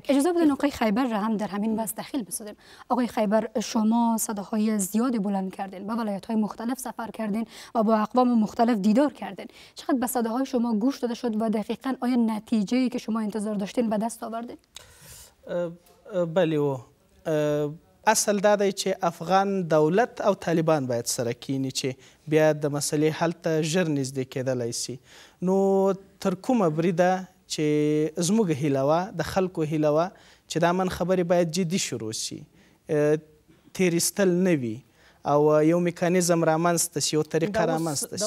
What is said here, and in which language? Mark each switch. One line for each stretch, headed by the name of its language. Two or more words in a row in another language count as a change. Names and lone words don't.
Persian: اجازه بدین آقای خیبر را هم در همین بحث دخیل بسازیم. آقای خیبر، شما صداهای زیادی بلند کردین، به ولایت‌های مختلف سفر کردین و با اقوام مختلف دیدار کردین. چقدر به صداهای شما گوش داده شد و دقیقاً آیا نتیجه‌ای که شما انتظار داشتین به دست آوردین؟
Pashto: بله، و اصل دا دی چې افغان دولت او طالبان باید سره کینی چې بیا د مسلې حل ته ژر نږدې کېدلی سي. نو تر کومه بریده چې زموږ هیله وه، د خلکو هیله وه چې د امن خبرې باید جدي شروع سي، تیریستل نه وي او یو میکانیزم رامنځته سي، یو طریقه رامنځته سي.